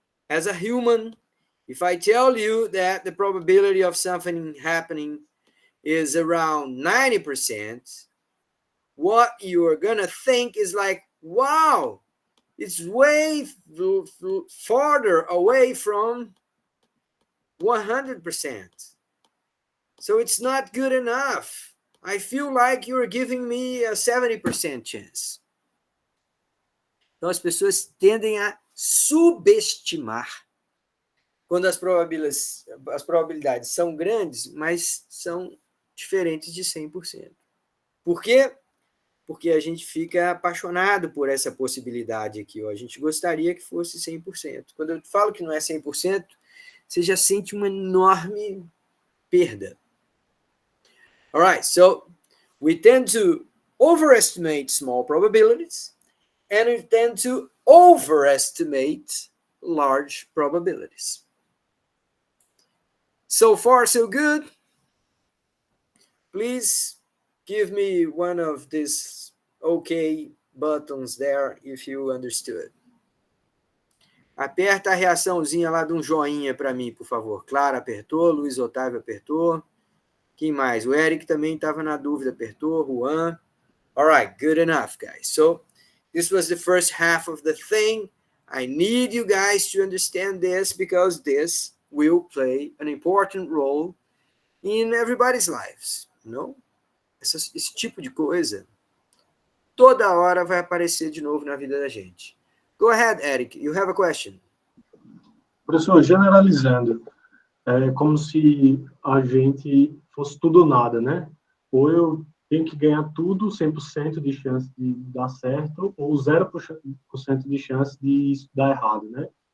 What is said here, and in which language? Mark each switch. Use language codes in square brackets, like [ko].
[en] as a human, if I tell you that the probability of something happening is around 90%, what you're gonna think is like, wow, it's way farther away from 100%. So it's not good enough. I feel like you're giving me a 70% chance. [pt] Então as pessoas tendem a subestimar quando as probabilidades são grandes, mas são diferentes de 100%. Por quê? Porque a gente fica apaixonado por essa possibilidade aqui. Ó. A gente gostaria que fosse 100%. Quando eu falo que não é 100%, você já sente uma enorme perda. [en] All right, so we tend to overestimate small probabilities, and we tend to overestimate large probabilities. So far, so good. Please give me one of these OK buttons there if you understood. [pt] Aperta a reaçãozinha lá de um joinha para mim, por favor. Clara apertou, Luiz Otávio apertou. Quem mais? O Eric também estava na dúvida, apertou, Juan. [en] All right, good enough, guys. So this was the first half of the thing. I need you guys to understand this because this will play an important role in everybody's lives, you know? [pt] Esse tipo de coisa toda hora vai aparecer de novo na vida da gente. [en] Go ahead, Eric. You have a question. [pt] Professor, generalizando, é como se a gente fosse tudo ou nada, né? Ou eu tenho que ganhar tudo, 100% de chance de dar certo, ou 0% de chance de isso dar errado, né?